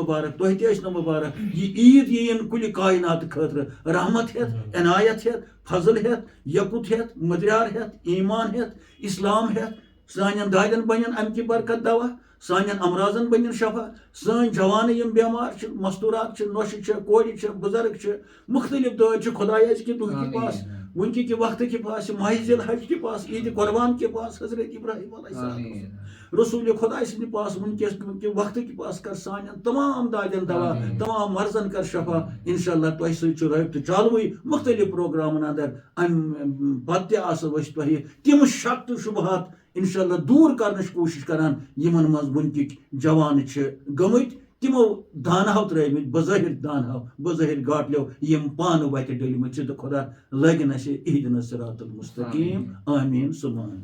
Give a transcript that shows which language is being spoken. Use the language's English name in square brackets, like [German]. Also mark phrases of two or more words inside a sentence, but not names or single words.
[Kashmiri] مُبارک تۄہہِ تہِ ٲسۍ نہٕ مُبارک یہِ عیٖد یِیِن کُلہِ کاینات خٲطرٕ رحمت ہٮ۪تھ عنایت ہٮ۪تھ فضل ہٮ۪تھ یقُت ہٮ۪تھ مٔدریار ہٮ۪تھ ایٖمان ہٮ۪تھ اِسلام ہٮ۪تھ سانٮ۪ن دادٮ۪ن بنن اَمہِ کہِ برکت دوا سانٮ۪ن امرازن بنن شفا سٲنۍ جوانہٕ یِم بٮ۪مار چھِ مستوٗرات چھِ نۄشہِ چھِ کورِ چھِ بُزرگ چھِ مُختٔلِف دٲدۍ چھِ خۄداے أزکہِ دۄہ کہِ پاس وٕنکہِ کہِ وقتہٕ کہِ پاس ماہِ ذی الحج کہِ پاس عیٖدِ قۄربان کہِ پاس حضرت ابراہیم [Arabic] علیہ السلام [Kashmiri] رسوٗلِ خۄداے سٕنٛدِ پاس وٕنکیٚس کہِ وقتہٕ کہِ پاس کر سانٮ۪ن تمام دادٮ۪ن دوا تمام مرضن کر شفا انشاء اللہ تۄہہِ سۭتۍ چھُ رٲبطہٕ چالوٕے مُختٔلِف پروگرامن انٛدر امہِ پتہٕ تہِ آسو أسۍ تۄہہِ تِم شک تہٕ شُبہات انشاء اللہ دوٗر کرنٕچ کوٗشش کران یِمن منٛز وٕنکِکۍ جوان چھِ گٔمٕتۍ تِمو دانہو ترٲومٕتۍ بظٲہِر گاٹلیو یِم پانہٕ وتہِ ڈٔلمٕتۍ چھِ تہٕ خۄدا لٲگِن اَسہِ [Arabic] اِہدِنَا الصراط المستقیٖم [Kashmiri] آمیٖن سُمہ آمیٖن